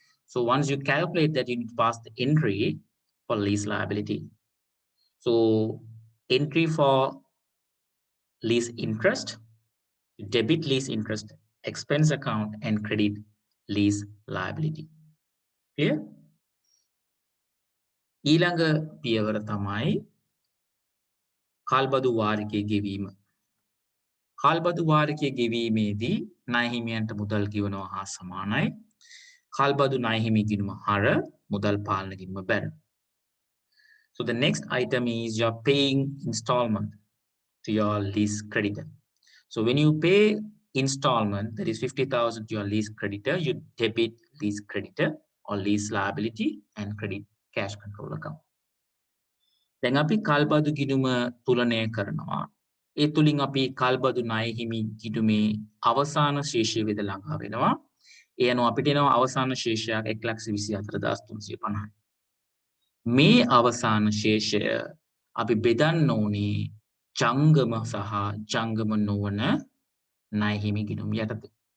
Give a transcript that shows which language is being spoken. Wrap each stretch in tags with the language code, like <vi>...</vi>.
<en>So once you calculate that, you need to pass the entry for lease liability. So entry for lease interest, debit lease interest, expense account, and credit lease liability. Clear?</en> <si>ඊළඟ පියවර තමයි කාල්බදු වාරිකයේ ගෙවීම. කාල්බදු වාරිකයේ ගෙවීමේදී ණය හිමියන්ට මුදල් ගෙවනවා හා සමානයි. කාල්බදු ණය හිමි ගිණුම හර මුදල් පාලන ගිණුම බැර.</si> <en>So the next item is you're paying installment to your lease creditor. So when you pay installment, that is 50,000 to your lease creditor, you debit lease creditor or lease liability and credit cash control account.</en> <si>දැන් අපි කල්බදු ගිණුම තුලනය කරනවා. ඒ තුලින් අපි කල්බදු ණය හිමි ගිණුමේ අවසාන ශේෂය වේද ළඟා වෙනවා. ඒ අනුව අපිට එනවා අවසාන ශේෂයක් 1,24,350. මේ අවසාන ශේෂය අපි බෙදන්න ඕනේ ජංගම සහ ජංගම නොවන ණය හිමි ගිණුම් යටතේ.</si>